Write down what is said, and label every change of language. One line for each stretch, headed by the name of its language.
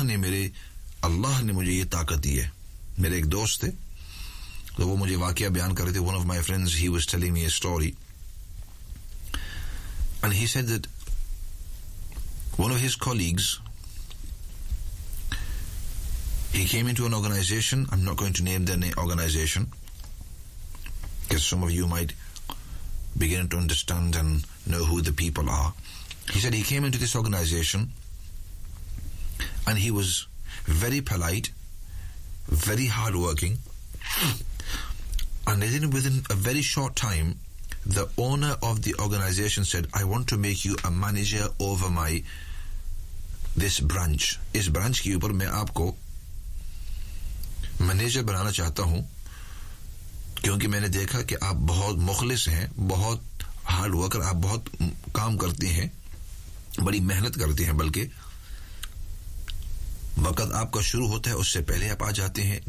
Hindi: अल्लाह ने मुझे ये ताकत दी है. मेरे एक दोस्त थे तो वो मुझे वाकया बयान कर रहे थे.
English: One of my friends he was telling me a story and he said that one of his colleagues he came into an organisation. I am not going to name the organisation because some of you might begin to understand and know who the people are. He said he came into this organization and he was very polite, very hardworking, and then within a very short time the owner of the organization said, I want to make you a manager over my this branch.
Hindi: Is branch ke upar main aapko manager banana chahta hu क्योंकि मैंने देखा कि आप बहुत मुखलिस हैं, बहुत hard worker, आप बहुत काम करते हैं, बड़ी मेहनत करते हैं, बल्कि वक्त आपका शुरू होता है उससे पहले आप आ जाते हैं.